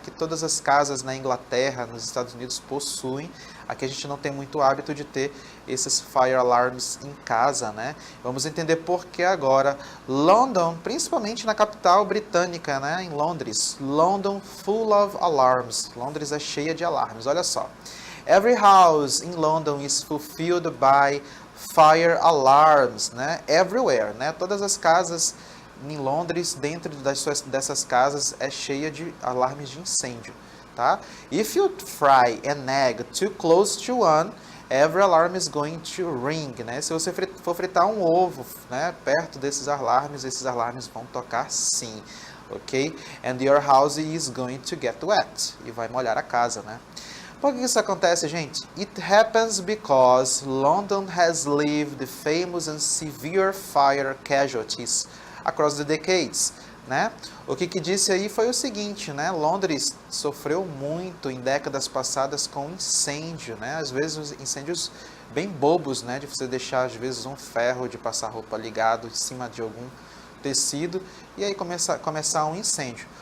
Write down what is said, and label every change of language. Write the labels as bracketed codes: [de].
[pt] Que todas as casas na Inglaterra, nos Estados Unidos possuem. Aqui a gente não tem muito hábito de ter esses fire alarms em casa, né? Vamos entender por que agora. London, principalmente na capital britânica, né? Em Londres. [en] London full of alarms. [pt] Londres é cheia de alarmes, olha só. [en] Every house in London is fulfilled by fire alarms, né? Everywhere, né? [pt] Todas as casas em Londres, dentro dessas casas, é cheia de alarmes de incêndio, tá? [en] If you fry an egg too close to one, every alarm is going to ring, né? [pt] Se você for fritar um ovo, né, perto desses alarmes, esses alarmes vão tocar sim, ok? [en] And your house is going to get wet, [pt] e vai molhar a casa, né? Por que isso acontece, gente? [en] It happens because London has lived famous and severe fire casualties across the decades, né? [pt] O que disse aí foi o seguinte, né? Londres sofreu muito em décadas passadas com incêndio, né? Às vezes incêndios bem bobos, né? De você deixar às vezes um ferro de passar roupa ligado em cima de algum tecido e aí começar um incêndio.